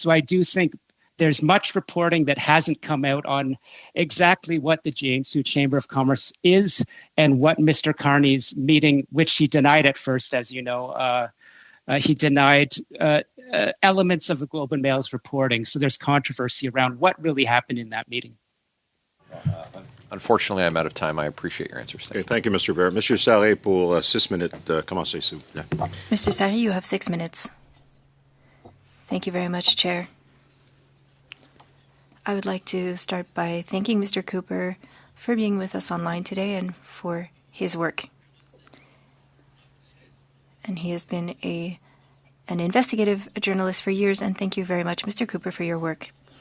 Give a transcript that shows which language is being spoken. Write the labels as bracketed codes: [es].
[en] So I do think there's much reporting that hasn't come out on exactly what the Jiangsu Chamber of Commerce is and what Mr. Carney's meeting, which he denied at first, as you know, he denied elements of the Globe and Mail's reporting. So there's controversy around what really happened in that meeting. Unfortunately, I'm out of time. I appreciate your answers. Thank you, Mr. Barrett. [fr] Monsieur Sarré, pour 6 minutes, commencez, s'il vous plaît. [en] Mr. Sarré, you have 6 minutes. Thank you very much, Chair. I would like to start by thanking Mr. Cooper for being with us online today and for his work. And he has been an investigative journalist for years, and thank you very much, Mr. Cooper, for your work.